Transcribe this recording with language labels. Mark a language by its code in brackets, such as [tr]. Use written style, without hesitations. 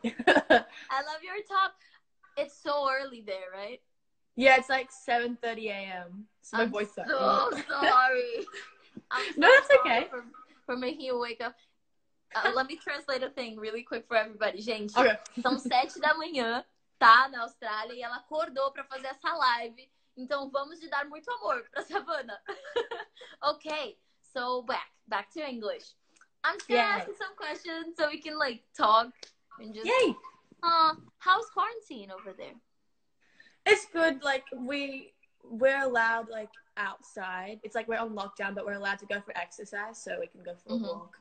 [en] I love your top. It's so early there, right? Yeah, it's like 7:30 a.m. So my voice sucks. So sorry. I'm so No, that's sorry okay. For making you wake up. Let me translate a thing really quick for everybody. [pt] Gente, [en] Okay. [pt] são 7 da manhã, tá? Na Austrália. E ela acordou pra fazer essa live. Então vamos de dar muito amor pra Savannah. [en] Okay, so back to English. I'm just gonna ask you some questions so we can like talk and just... Yay! How's quarantine over there? It's good. Like we're allowed like outside. It's like we're on lockdown, but we're allowed to go for exercise, so we can go for a walk.